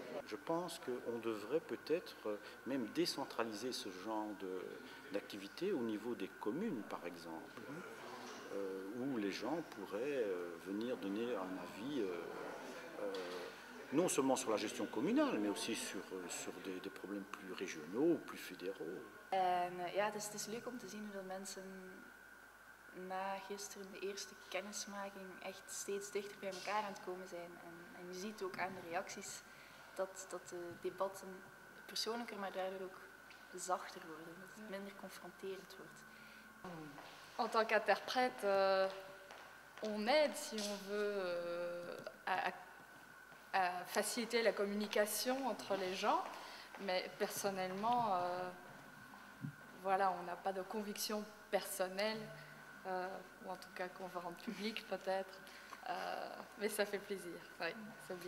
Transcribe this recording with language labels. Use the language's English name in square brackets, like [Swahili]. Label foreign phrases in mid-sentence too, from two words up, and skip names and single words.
[French] Je pense qu'on devrait peut-être même décentraliser ce genre d'activité au niveau des communes, par exemple, où les gens pourraient venir donner un avis non seulement sur la gestion communale, mais aussi sur des problèmes plus régionaux, plus fédéraux. [Dutch] En ja, het is leuk om te zien hoe dat mensen na gisteren de eerste kennismaking echt steeds dichter bij elkaar aan het komen zijn. En je ziet ook aan de reacties dat de debatten persoonlijker, maar daardoor ook zachter worden, dat het minder confronterend wordt. [French] En tant qu'interprète, on aide si on veut à faciliter la communication entre les gens, mais personnellement, voilà, on n'a pas de conviction personnelle, ou en tout cas qu'on va rendre public peut-être, mais ça fait plaisir, oui, c'est bien.